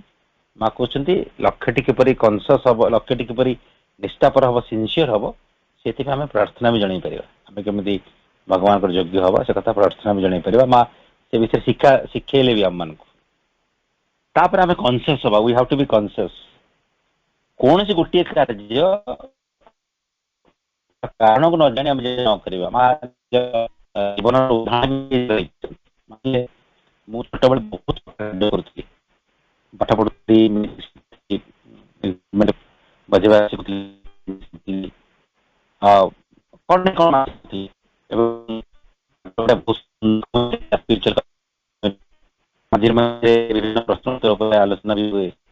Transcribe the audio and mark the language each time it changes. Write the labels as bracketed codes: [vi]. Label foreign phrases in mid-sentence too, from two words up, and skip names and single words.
[or] ମା କହୁଛନ୍ତି ଲକ୍ଷ୍ୟଟି କିପରି କନସିୟସ୍ ହବ, ଲକ୍ଷ୍ୟଟି କିପରି ନିଷ୍ଠାପର ହବ, ସିନସିୟର ହବ, ସେଥିପାଇଁ ଆମେ ପ୍ରାର୍ଥନା ବି ଜଣେଇ ପାରିବା। ଆମେ କେମିତି ଭଗବାନଙ୍କର ଯୋଗ୍ୟ ହବା ସେ କଥା ପ୍ରାର୍ଥନା ବି ଜଣେଇ ପାରିବା। ମା ସେ ବିଷୟରେ ଶିଖେଇଲେ ବି ଆମମାନଙ୍କୁ। ତାପରେ ଆମେ କନସିୟସ୍ ହବା, [en] we have to be conscious. [or] କୌଣସି ଗୋଟିଏ କାର୍ଯ୍ୟ କାରଣକୁ ନ ଜାଣି ଆମେ ନ କରିବା। ମା ଜୀବନର ଉଦାହରଣ ମୁଁ ଛୋଟବେଳେ ବହୁତ କାର୍ଯ୍ୟ କରୁଥିଲି, ପାଠ ପଢୁଥିଲି, ବଜେଇବା ଶିଖୁଥିଲି, କଣ ଏବଂ ମଝିରେ ମଝିରେ ବିଭିନ୍ନ ପ୍ରଶ୍ନ ଉପରେ ଆଲୋଚନା ବି ହୁଏ।